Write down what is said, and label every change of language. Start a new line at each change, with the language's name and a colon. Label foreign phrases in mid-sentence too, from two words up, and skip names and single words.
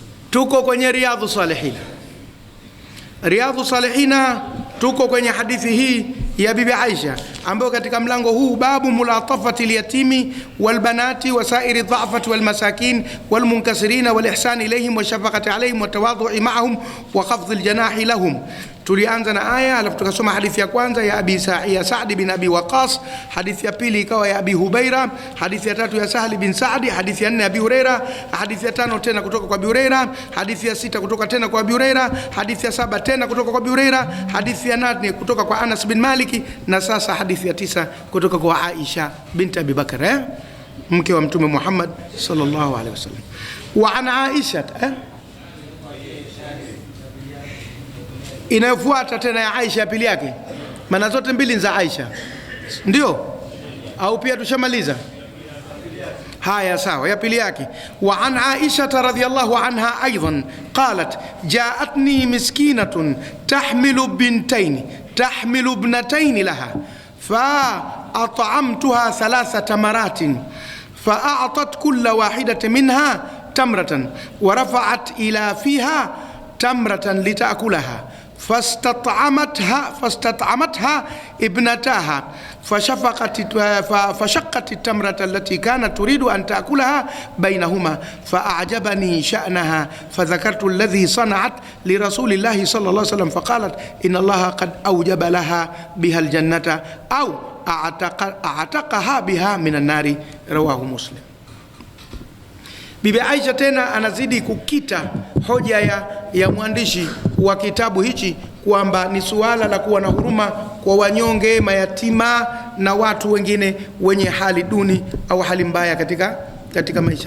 Swahili: Tuko kwenye Riyadhus Salihin.
Arabic: Riyadhus Salihin
Swahili: tuko kwenye hadithi hii ya Bibi Aisha ambayo katika mlango huu
Arabic: باب ملاطفة اليتيم والبنات وسائر الضعفة والمساكين والمنكسرين والإحسان إليهم والشفقة عليهم والتواضع معهم وخفض الجناح لهم.
Swahili: Tulianza na aya alafu tukasoma hadithi ya kwanza ya Sa'd bin Abi Waqqas, hadithi ya pili ikawa ya Abi Hubaira, hadithi ya tatu ya Sahli bin Sa'd, hadithi ya nne ya Abi Huraira, hadithi ya tano tena kutoka kwa Abi Huraira, hadithi ya sita kutoka tena kwa Abi Huraira, hadithi ya saba tena kutoka kwa Abi Huraira, hadithi ya nane kutoka kwa Anas bin Malik, na sasa hadithi ya tisa kutoka kwa Aisha binti Abi Bakr, mke wa Mtume Muhammad
Arabic: صلى الله عليه وسلم. وعن عائشة
Swahili: inayofuata tena ya Aisha ya pili yake, maana zote mbili za Aisha ndio au pia tushamaliza? Haya, sawa, ya pili yake.
Arabic: وعن عائشة رضي الله عنها أيضا قالت جاءتني مسكينة تحمل ابنتين لها فأطعمتها 3 تمرات فأعطت كل واحدة منهما تمرة ورفعت إلى فيها تمرة لتأكلها فاستطعمتها ابنتها فشقت التمرة التي كانت تريد أن تأكلها بينهما فأعجبني شأنها فذكرت الذي صنعت لرسول الله صلى الله عليه وسلم فقالت إن الله قد أوجب لها بها الجنة أو أعتقها بها من النار. رواه مسلم.
Swahili: Bibi Aisha tena anazidi kukita hoja ya mwandishi wa kitabu hichi kwamba ni suala la kuwa na huruma kwa wanyonge, mayatima na watu wengine wenye hali duni au hali mbaya katika maisha.